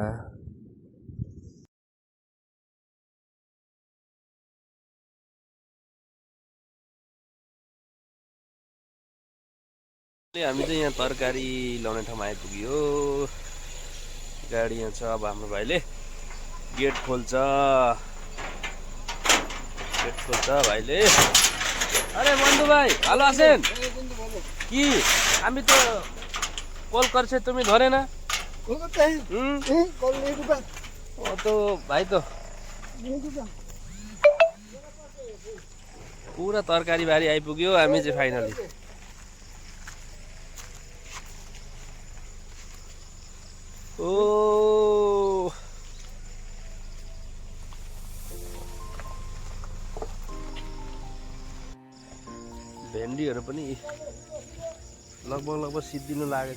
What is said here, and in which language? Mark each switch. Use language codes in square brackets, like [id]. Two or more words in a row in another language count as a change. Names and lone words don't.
[ne] हामी चाहिँ यहाँ तरकारी ल्याउने ठाउँमा आइपुग्यो। गाडी यहाँ छ। अब हाम्रो भाइले गेट खोल्छ भाइले। अरे बंधु भाई [bn] ভালো আছেন কি? আমি তো কল করছে তুমি ধরে না। ও তো ভাই তো পুরা [ne] तरकारी बारी आइपुग्यो। हामी चाहिँ फाइनली ओ भेन्डीहरु पनि लगभग सिद्धिनु लागेछ।